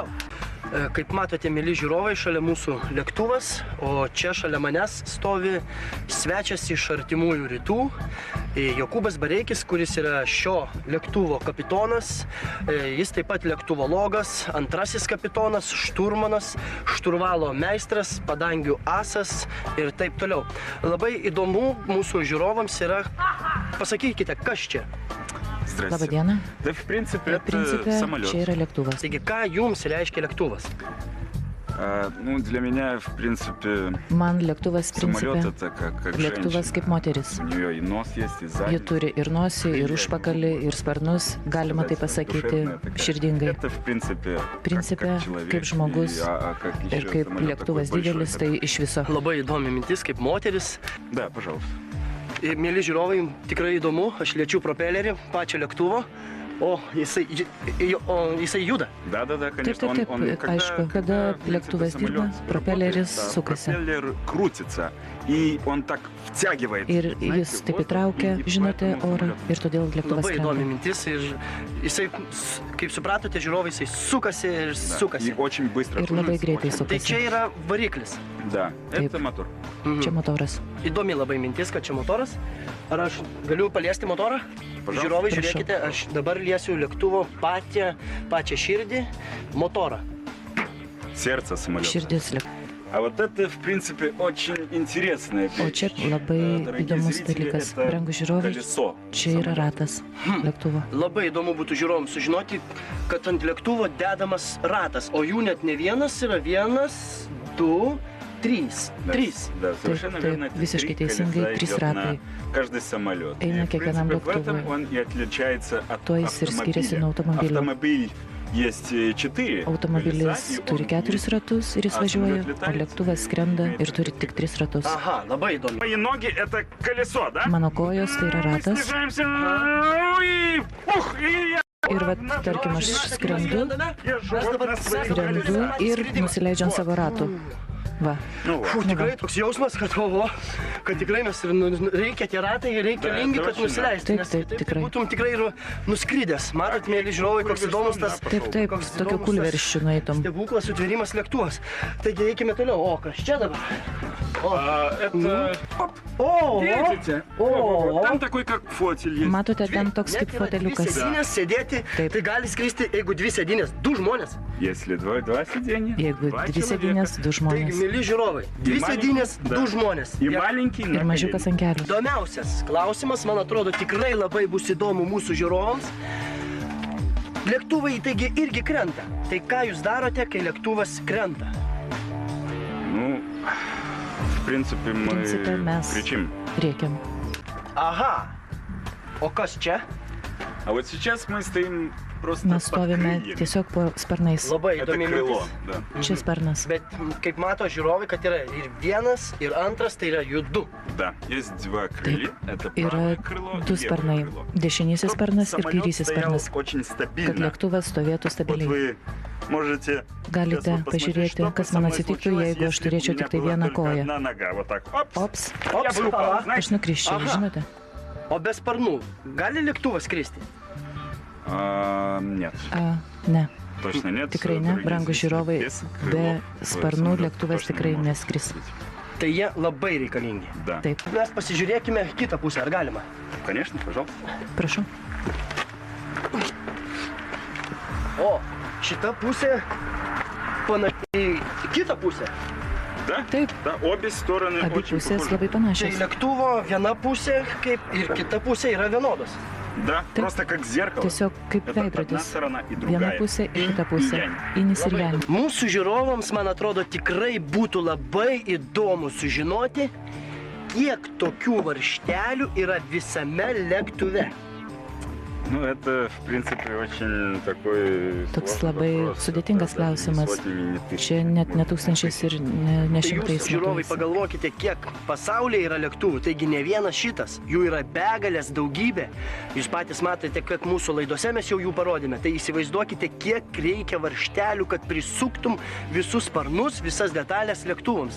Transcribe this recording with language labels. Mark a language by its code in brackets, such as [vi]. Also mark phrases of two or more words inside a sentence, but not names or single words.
[lt] Kaip matote, mėly žiūrovai, šalia mūsų lėktuvas, o čia šalia manęs stovi svečias iš artimųjų rytų, Jokūbas Bareikis, kuris yra šio lėktuvo kapitonas. Jis taip pat lėktuvologas, antrasis kapitonas, šturmanas, šturvalo meistras, padangių asas ir taip toliau. Labai įdomu mūsų žiūrovams yra, pasakykite, kas čia? Labą dieną. [ru] Да, в принципе, самолет. [lt] Čia yra lėktuvas. Taigi, ką jums reiškia lėktuvas? [ru] Ну, для меня, в принципе, [lt] Man lėktuvas [ru] самолет principe, это как [lt] lėktuvas kaip [ru] женщина. [lt] moteris. [ru] У нее и нос есть, и [lt] Ji [ru] задний. [lt] turi ir nosį, ir užpakalį, ir sparnus, galima tai pasakyti širdingai. [ru] Это, в принципе, Principe, как человек, [lt] kaip žmogus [ru] как [lt] ir [ru] еще [lt] kaip [ru] самолет [lt] lėktuvas [ru] такой [lt] didelis, [ru] большой, [lt] tai [ru] это- [lt] iš viso. Labai įdomi mintis, kaip moteris. [ru] Да, пожалуйста. [lt] Ir, mėly žiūrovai, tikrai įdomu, aš liečiu propelerį, pačio lėktuvo, o jisai juda. [ru] Да, [lt] Taip, [ru] конечно. [lt] taip, taip, aišku, kada [ru] в принципе, [lt] lėktuvas [ru] самолет [lt] dirba, propeleris [ru] работает, [lt] sukasi. [ru] пропеллер крутится, и он так втягивает. [lt] Ir jis taip įtraukia, žinote, orą, ir todėl lėktuvas Labai įdomi skrenda. mintis ir jisai, kaip supratote, žiūrovai, jisai sukasi ir [ru] Да, [lt] sukasi. [ru] И очень быстро [lt] Ir [ru] кружится, [lt] labai greitai [ru] очень- [lt] Tai čia sukasi. yra variklis. [ru] Да, [lt] Taip. [ru] это мотор. [lt] Čia motoras. Įdomi labai mintis, kad čia motoras. Ar aš galiu paliesti motorą? [ru] Пожалуйста. [lt] Žiūrovai, Prašau. žiūrėkite, aš dabar liesiu lėktuvo pačią širdį, motorą. [ru] Сердце самолета. [lt] Širdis lėktuvas. [ru] А вот это, в принципе, очень интересная [lt] O [ru] вещь. [lt] čia labai [ru] Дорогие [lt] įdomus [ru] зрители, [lt] dalykas. [ru] это [lt] Brangus žiūrovai, [ru] колесо [lt] čia yra [ru] самолета. [lt] ratas lėktuvo. Labai įdomu būtų žiūrovams sužinoti, kad ant lėktuvo dedamas ratas, o jų net ne vienas yra, 1, 2, 3. [ru] Да, 3. Да, совершенно [lt] Taip, [ru] верно. [lt] taip, [ru] Это [lt] visiškai [ru] три [lt] teisingai, [ru] колеса 3 идет на [lt] ratai. [ru] каждый самолет. [lt] Eina [ru] И, в [lt] kiekvienam [ru] принципе, в этом [lt] lėktuvui. [ru] он и отличается от [lt] Tuo jis ir skiriasi nuo [ru] автомобиля. [lt] automobilio. [ru] Автомобиль есть 4 [lt] Automobilis turi 4 ratus ir jis važiuoja, o lėktuvas skrenda ir turi tik 3 ratus. Aha, labai įdomu. [ru] Мои ноги это колесо, да? [lt] Mano kojos tai yra [ru] Мы [lt] ratas. [ru] снижаемся, и пух, и я [lt] Ir vat, tarkim, aš skrendu, [ru] езжу вот на своих [lt] skrendu [ru] колесах. [lt] ir nusileidžiu ant savo ratų. Va. [ru] Ну [lt] Fū, [ru] вот. [lt] tikrai toks jausmas, kad tikrai mes reikia tie ratai, reikalingi, kad nusileisti. Taip, Nes taip, kitaip tikrai. Būtum tikrai ir nuskridęs. Matot, mėly žiūrovai, koks įdomus tas Taip, taip, koks tokio įdomus kulverščių nueitum. stebuklas, sutvėrimas lėktuvas. Taigi eikime toliau. O, kas čia dabar? [ru] Это, [lt] O, [ru] видите? [lt] o, [ru] Там такой как фотель есть. [lt] Matote, ten toks Net kaip yra dvi foteliukas. sėdynės sėdėti, Taip. tai gali skristi, jeigu 2 sėdynės, 2 žmonės. [ru] Если два сиденья, [lt] Jeigu [ru] два 2 человека. [lt] sėdynės, 2 Taigi, žmonės. mėly žiūrovai, 2 [ru] malinki- [lt] sėdynės, [ru] da. [lt] 2 žmonės. [ru] И маленький [lt] Ir [ru] на [lt] mažiukas [ru] коленях. [lt] ant kelių. Įdomiausias klausimas, man atrodo, tikrai labai bus įdomu mūsų žiūrovams. Lėktuvai taigi irgi krenta. Tai ką jūs darote, kai lėktuvas krenta? [ru] Ну, в принципе, мы принципе, mes- кричим. [lt] Rėkiam. Aha. O kas čia? [ru] А вот сейчас мы стоим просто [lt] Mes [ru] под [lt] stovime [ru] крыльями. [lt] tiesiog po sparnais. Labai [ru] Это [lt] įdomi [ru] крыло, [lt] mintis. [ru] да. [lt] Čia sparnas. Bet kaip mato žiūrovai, kad yra ir vienas, ir antras, tai yra jų 2. [ru] Да, есть два крылья. Это [lt] Yra [ru] правое крыло и [lt] 2 [ru] левое [lt] sparnai. [ru] крыло. [lt] Dešinysis [ru] Чтоб [lt] sparnas ir [ru] самолет [lt] kairysis [ru] стоял [lt] sparnas. [ru] очень [lt] Kad [ru] стабильно. [lt] lėktuvas stovėtų [ru] Вот [lt] stabiliai. [ru] вы можете [lt] Galite [ru] сейчас вот посмотреть, [lt] pažiūrėti, [ru] что бы [lt] kas [ru] со [lt] man [ru] мной [lt] atsitiktų, [ru] случилось, [lt] jeigu aš [ru] если [lt] turėčiau [ru] у меня [lt] tik tai [ru] была [lt] vieną [ru] только [lt] koją. [ru] одна нога. Вот так. Опс. [lt] Ops, [ru] Я бы упал, [lt] Ops. [ru] знаете? [lt] aš nukriščiau, Aha. žinote? O be sparnų, gali lėktuvas skristi? [ru] Нет, [lt] Ne, [ru] точно нет. [lt] tikrai ne, [ru] Дорогие [lt] brangus [ru] зрители, [lt] žiūrovai, [ru] без [lt] be [ru] крылов [lt] sparnų [ru] самолет [lt] lėktuvas [ru] точно [lt] tikrai [ru] не может [lt] neskris. [ru] лететь. [lt] Tai jie labai reikalingi. [ru] Да, [lt] Taip, Mes pasižiūrėkime kitą pusę, ar galima? [ru] конечно, пожалуйста. [lt] prašau. O, šita pusė panašiai į kitą pusę. [ru] Да? [lt] Taip, [ru] Да, обе стороны [lt] abi [ru] очень [lt] pusės [ru] похожи. [lt] labai Tai panašios. lėktuvo viena pusė kaip ir kita pusė yra vienodos. [ru] Да, [lt] Taip. [ru] просто как зеркало. [lt] Tiesiog kaip [ru] Это одна [lt] veidrodis. [ru] сторона и [lt] Viena [ru] другая. [lt] pusė ir kita [ru] Инь и [lt] pusė. [ru] янь. [lt] Inis ir Labai Jan. įdomu. Mūsų žiūrovams, man atrodo, tikrai būtų labai įdomu sužinoti, kiek tokių varžtelių yra visame lėktuve? [ru] Ну, это, в принципе, очень такой [lt] Toks [ru] сложный [lt] labai [ru] вопрос. [lt] sudėtingas [ru] Это даже не [lt] klausimas. [ru] сотнями, не тысячами. [lt] Čia net ne tūkstančiais ir ne Tai šimtais jūs, žiūrovai, matuojasi. pagalvokite, kiek pasaulyje yra lėktuvų, taigi ne vienas šitas, jų yra begalės, daugybė. Jūs patys matote, kad mūsų laidose mes jau jų parodėme, tai įsivaizduokite, kiek reikia varžtelių, kad prisuktum visus sparnus, visas detalės lėktuvams.